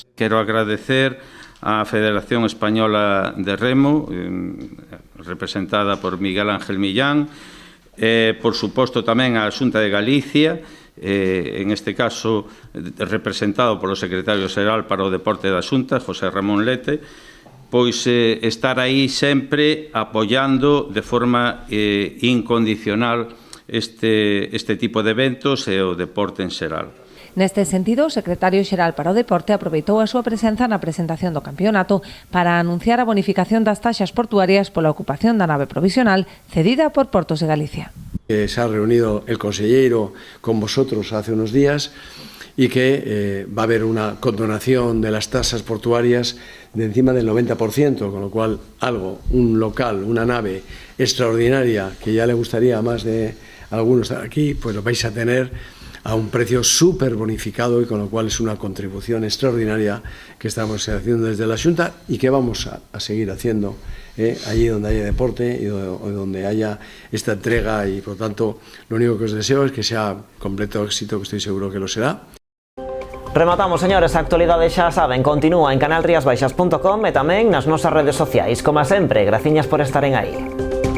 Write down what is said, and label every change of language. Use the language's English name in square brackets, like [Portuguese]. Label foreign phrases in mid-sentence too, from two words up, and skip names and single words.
[Galician] Quero agradecer á Federación Española de Remo, representada por Miguel Ángel Millán, por suposto tamén á Xunta de Galicia, en este caso representado polo secretario xeral para o deporte da Xunta, José Ramón Lete, pois estar aí sempre apoiando de forma incondicional este tipo de eventos e o deporte en xeral. Neste sentido, o secretario xeral para o deporte aproveitou a súa presenza na presentación do campeonato para anunciar a bonificación das taxas portuarias pola ocupación da nave provisional cedida por Portos de Galicia. [Spanish] Se ha reunido el consellero con vosotros hace unos días y que va a haber una condonación de las tasas portuarias de encima del 90%, con lo cual un local, una nave extraordinaria que ya le gustaría a más de algunos estar aquí, pues lo vais a tener a un precio súper bonificado, y con lo cual es una contribución extraordinaria que estamos haciendo desde la Xunta y que vamos a seguir haciendo allí donde haya deporte y donde haya esta entrega, y por tanto lo único que os deseo es que sea completo éxito, que estoy seguro que lo será. [Galician] Rematamos, señores, a actualidade xa saben, continúa en canalriasbaixas.com e tamén nas nosas redes sociais. Como sempre, graciñas por estaren aí.